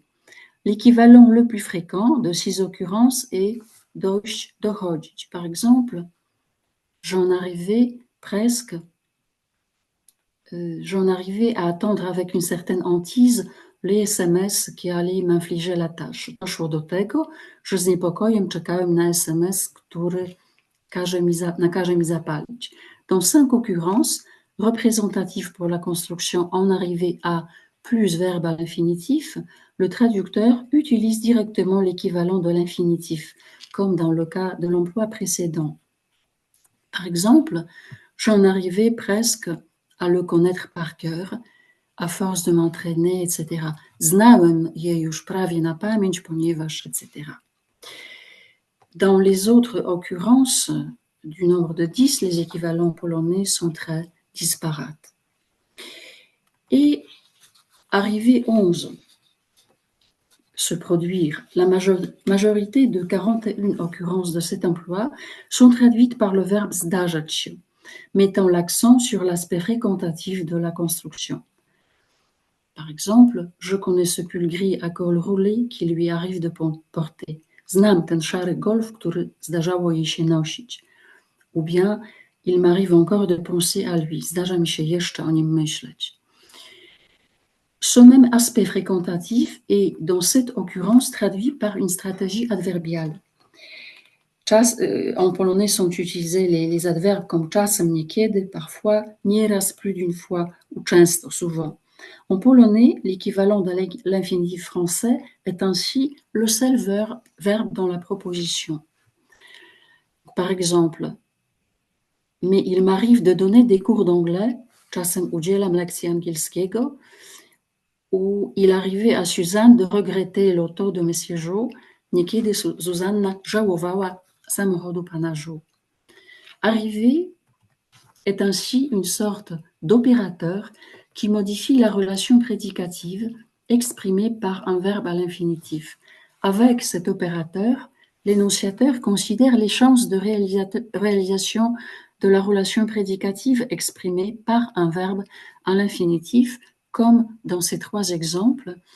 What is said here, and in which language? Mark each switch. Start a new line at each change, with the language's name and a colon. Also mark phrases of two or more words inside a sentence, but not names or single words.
French: L'équivalent le plus fréquent de ces occurrences est Deutsch dochodzić. Par exemple, j'en arrivais à attendre avec une certaine hantise les SMS qui allaient m'infliger la tâche.
Polish: Doszło do tego, że z niepokojem czekałem na SMS, który nakaże mi zapalić.
French: Dans 5 occurrences représentatives pour la construction en arrivée à plus verbe à l'infinitif, le traducteur utilise directement l'équivalent de l'infinitif, comme dans le cas de l'emploi précédent. Par exemple, j'en arrivais presque à le connaître par cœur, à force de m'entraîner, etc.
Polish: Znałem je już prawie na pamięć, ponieważ,
French: etc. Dans les autres occurrences du nombre de 10, les équivalents polonais sont très disparates. Et arrivé 11, se produire, la majorité de 41 occurrences de cet emploi sont traduites par le verbe
Polish: zdarzać się,
French: mettant l'accent sur l'aspect fréquentatif de la construction. Par exemple, je connais ce pull gris à col roulé qui lui arrive de porter.
Polish: Znam ten szary golf, który zdarzało jej się nosić.
French: Ou bien, il m'arrive encore de penser à lui.
Polish: Zdarza mi się jeszcze o nim myśleć.
French: Ce même aspect fréquentatif est, dans cette occurrence, traduit par une stratégie adverbiale. En polonais sont utilisés les adverbes comme
Polish: czasem, niekiedy,
French: parfois, nieraz, plus d'une fois, ou często, souvent. En polonais, l'équivalent de l'infinitif français est ainsi le seul verbe dans la proposition. Par exemple, mais il m'arrive de donner des cours d'anglais,
Polish: czasem udzielam lekcji angielskiego,
French: où il arrivait à Suzanne de regretter l'auto de Monsieur Jo,
Polish: niekiedy Zuzanna żałowała samochodu pana Jo.
French: Arriver est ainsi une sorte d'opérateur qui modifie la relation prédicative exprimée par un verbe à l'infinitif. Avec cet opérateur, l'énonciateur considère les chances de réalisation de la relation prédicative exprimée par un verbe à l'infinitif, comme dans ces 3 exemples.